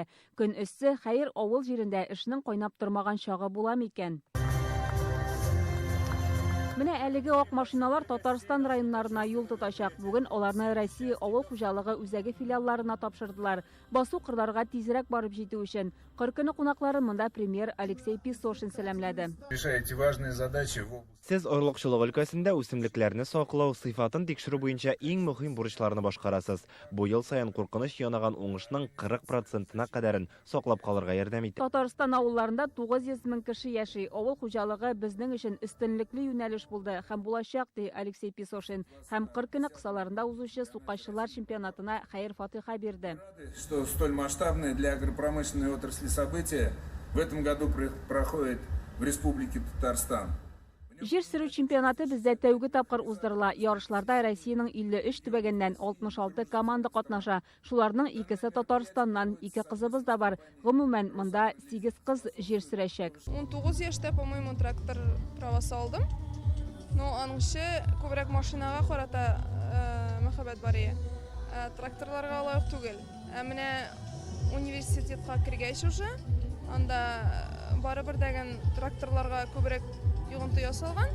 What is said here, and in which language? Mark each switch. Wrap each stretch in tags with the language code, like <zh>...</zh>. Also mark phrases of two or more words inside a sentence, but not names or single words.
<tt>Көн өссе хәер авыл җирендә эшнең кайнап тормаган чагы була микән? Менә әлеге ак машиналар Татарстан районнарына юл тотачак. Бүген аларны Россия авыл хуҗалыгы үзәге филиалларына тапшырдылар. Басу кырларга тизрәк барып җитү өчен. 40 көне кунаклары монда премьер Алексей Писошин сәламләде.</tt> <ru>Решаете важные задачи в области.</ru> <tt>Сез орлыкчылык өлкәсендә үсемлекләрне саклау, сыйфатын тикшерү буенча иң мөһим бурычларны башкарасыз. Бу ел саен куркыныч янаган уңышның 40%-на кадәрен саклап калырга ярдәм итә. Татарстан авылларында 900 мең кеше яши. Авыл хуҗалыгы безнең өчен өстенлекле юнәлеш булды һәм булачак, ди Алексей Писошин. Һәм 40 көне кысаларында узучы сукачлар чемпионатына хәер-фатиха бирде.</tt> <ru>Что столь масштабное для агропромышленной отрасли событие в этом году проходит в Республике Татарстан.</ru> <tt>Җир сөрү чемпионаты бездә тәүге тапкыр уздырыла. Ярышларда Россиянең 53 төбәгеннән 66 команда катнаша. Шуларның икесе Татарстаннан, 2 кызыбыз да бар. Гомумән монда 8 кыз җир сөрәчәк. 19 яшьтә, по-моему, трактор правасы алдым. Но аныңчы күбрәк машинага карата мәхәббәт бар иде. Тракторларга лаек түгел. Менә университетка кергәч уже, анда барыбер дәгән тракторларга күбрәк йогынты ясалган.</tt>